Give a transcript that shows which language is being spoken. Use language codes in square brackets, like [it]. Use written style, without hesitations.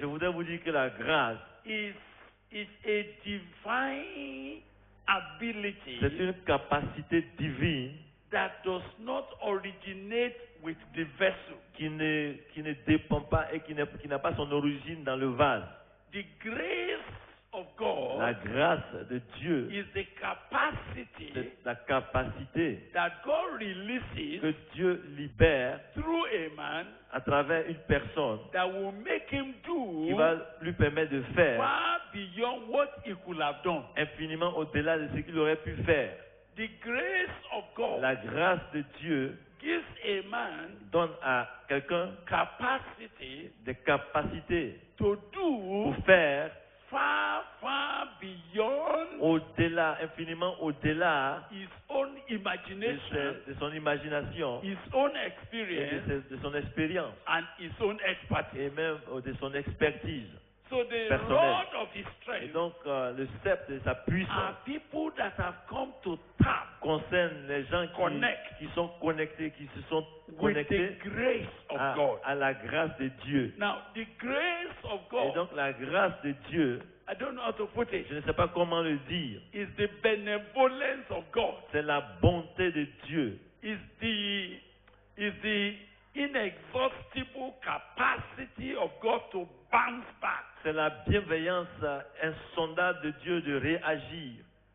[fr] Je voudrais vous dire que la grâce, [en] is a divine ability [fr] c'est une capacité divine [en] that does not originate with the vessel. [fr] qui ne dépend pas et qui n'a pas son origine dans le vase. [en] The grace of God [fr] La grâce de Dieu, [en] is the capacity [fr] c'est la capacité [en] that God releases [fr] que Dieu libère [en] through a man [fr] à travers une personne [en] that will make him [fr] qui [en] do [fr] va lui permettre de faire [en] far beyond what he could have done. [fr] infiniment au-delà de ce qu'il aurait pu faire. [en] The grace of God [fr] La grâce de Dieu [en] gives a man [fr] donne à quelqu'un [en] capacity [fr] des capacités [en] to do [fr] pour faire [en] far, far beyond [fr] au-delà, infiniment au-delà [en] his own [fr] de, [en] imagination, [fr] de son imagination [en] his own [fr] et [en] experience, [fr] de son expérience [en] and his own expertise. [fr] et même de son expertise. [en] So the [fr] personnel. [en] rod of his [fr] Et [en] strength [fr] donc le sceptre de sa puissance [en] are people that have come to tap [fr] concerne les gens [en] Connect. [fr] qui sont connectés, qui se sont [en] with [fr] connectés [en] the grace of God. [fr] à la grâce de Dieu. [en] Now, the grace of [fr] Et [en] God, [fr] donc la grâce de Dieu, [en] I don't know how to put it, [fr] je ne sais pas comment le dire, [en] is the benevolence of God, [fr] c'est la bonté de Dieu, [en] is the inexhaustible capacity of God to bounce back. [fr] c'est la bienveillance insondable de Dieu de réagir.